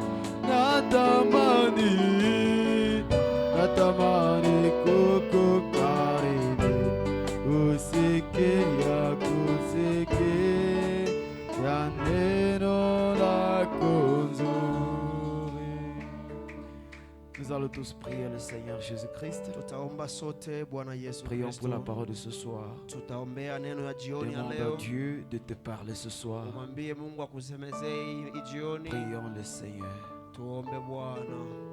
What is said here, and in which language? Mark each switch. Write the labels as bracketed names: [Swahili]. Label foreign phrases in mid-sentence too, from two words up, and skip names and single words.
[Swahili] natamani kukukaribia, kusikia neno lako nzuri. [French] Nous allons tous prier le Seigneur Jésus-Christ. [Swahili] Tutaomba sote Bwana Yesu [French] Prions pour la [Swahili] Kristo. [French] parole de ce soir. [Swahili] Tutaombea neno ya jioni ya [French] Demande [Swahili] leo. [French] à Dieu de te parler ce soir. [Swahili] Umwambie Mungu akusemezee hii jioni. [French] Prions le Seigneur. [Swahili] Tuombe Bwana.